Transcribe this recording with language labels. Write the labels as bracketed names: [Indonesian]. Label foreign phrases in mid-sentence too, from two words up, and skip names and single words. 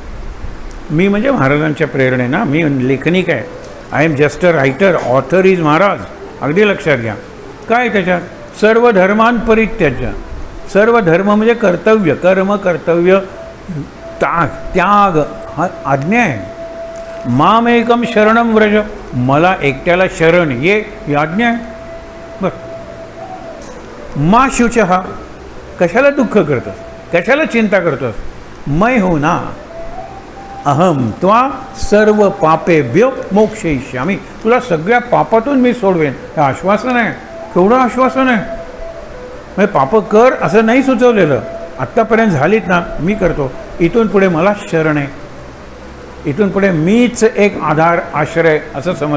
[Marathi] मी म्हणजे महाराजांच्या प्रेरणेनं, मी लेखनिक आहे. [English] I am just a writer, author is Maharaj. [Marathi] अगदी लक्षात घ्या. काय त्याच्यात? [Sanskrit] सर्व धर्मान परित्याज्य. [Marathi] सर्व धर्म म्हणजे कर्तव्य, कर्म, कर्तव्य, त्याग हा आज्ञा आहे. [Sanskrit] मामेकम शरणम व्रज, [Marathi] मला एकट्याला शरण ये, ही आज्ञा आहे. बरं. [Sanskrit] मा शुचः, [Marathi] कशाला दुःख करतोस, कशाला चिंता करतोस? [Hindi] मै हो ना [Sanskrit] अहम त्वा सर्व पापेभ्यो मोक्षयिष्यामि, [Marathi] तुला सगळ्या पापातून मी सोडवेन. हे आश्वासन आहे. केवढं आश्वासन आहे. म्हणजे पापं कर असं नाही सुचवलेलं. आत्तापर्यंत झालीत ना, मी करतो. इथून पुढे मला शरण आहे, इथून पुढे मीच एक आधार आश्रय असं समज.